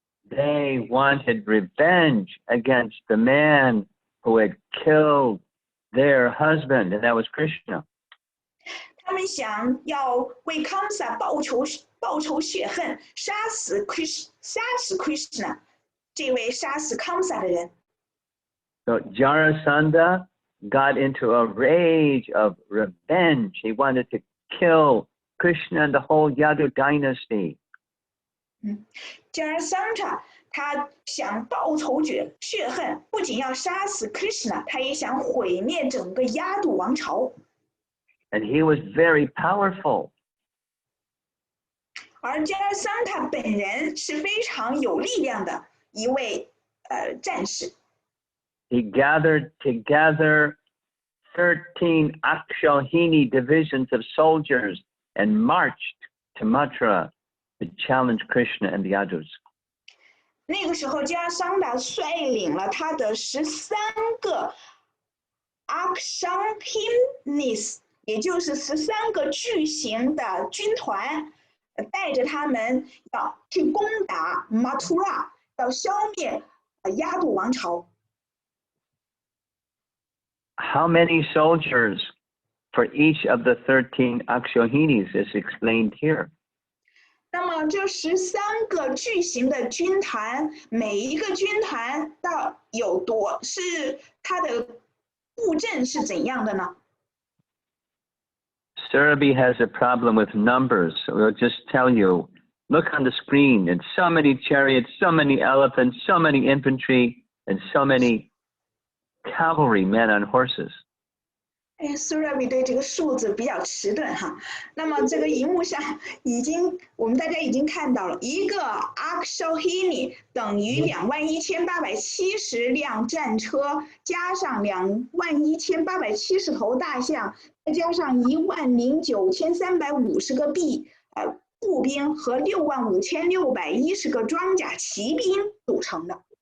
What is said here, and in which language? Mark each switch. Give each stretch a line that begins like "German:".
English: they wanted revenge against the man who had killed their husband, and that was Krishna.
Chinese: 他们想要为 Kamsa 报仇雪恨，杀死 Krishna 这位杀死 Kamsa 的人。
English: So Jarasandha got into a rage of revenge. He wanted to kill Krishna and the whole Yadu dynasty. Jarasandha
Chinese: 他想报仇血恨，不仅要杀死 Krishna， 他也想毁灭整个亚度王朝。
English: And he was very powerful.
Chinese: 而加尔桑塔本人是非常有力量的一位战士。
English: He gathered together 13 Akshohini divisions of soldiers and marched to Mathura to challenge Krishna and the Yadus.
Chinese: 那个时候，加尔桑达率领了他的13个 Akshohinis， 也就是13个巨型的军团，带着他们要去攻打 Mathura， 要消灭亚度王朝。
English: How many soldiers for each of the 13 Akshohinis is explained here.
Chinese: 那么这13个巨型的军团，每一个军团到有多是它的布阵是怎样的呢？
English: Surabhi has a problem with numbers. So we'll just tell you, look on the screen, and so many chariots, so many elephants, so many infantry, and so many cavalry men on horses.
Chinese: Surabhi 对这个数字比较迟钝哈。那么这个荧幕上我们大家已经看到了，一个 Akshohini 等于21,870辆战车，加上21,870头大象，再加上10,9,350个步兵和65,610个装甲骑兵组成的。